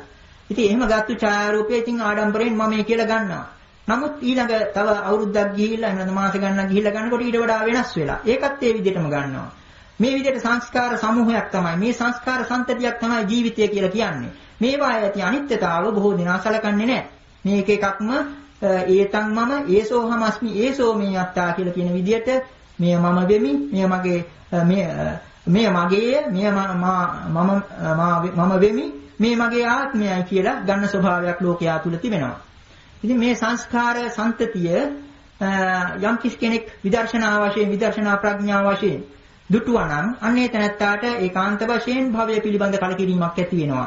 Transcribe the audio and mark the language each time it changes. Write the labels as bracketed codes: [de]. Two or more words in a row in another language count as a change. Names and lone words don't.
[si] ඉතින් එහෙම ගත්තු ඡායාරූපය ඉතින් ආඩම්බරයෙන් මම මේ කියලා ගන්නවා. නමුත් ඊළඟ තව අවුරුද්දක් ගිහිල්ලා එහෙනම් මාස ගණනක් ගිහිල්ලා ගන්නකොට ඊට වඩා වෙනස් වෙලා. ඒකත් ඒ විදිහටම ගන්නවා. මේ විදිහට සංස්කාර සමූහයක් තමයි මේ සංස්කාර සම්තතියක් තමයි ජීවිතය කියලා කියන්නේ. මේවා ඇති අනිත්‍යතාව බොහෝ දෙනා සලකන්නේ නැහැ. මේක එකක්ම [pi] ඒතං මම ඒසෝ හමස්මි ඒසෝ මේ අත්තා [si] කියලා කියන විදිහට මෙය මම වෙමි මෙය මගේ මෙය මගේය මෙය මම වෙමි මේ මගේ ආත්මයයි කියලා ගන්න ස්වභාවයක් ලෝකයා තුල තිබෙනවා. ඉතින් මේ සංස්කාර සම්තතිය යම් කෙනෙක් විදර්ශනා වශයෙන් විදර්ශනා ප්‍රඥා වශයෙන් දුටුවා නම් අන්නේ තැනත්තාට ඒකාන්ත වශයෙන් භවය පිළිබඳ කලකිරීමක් ඇති වෙනවා.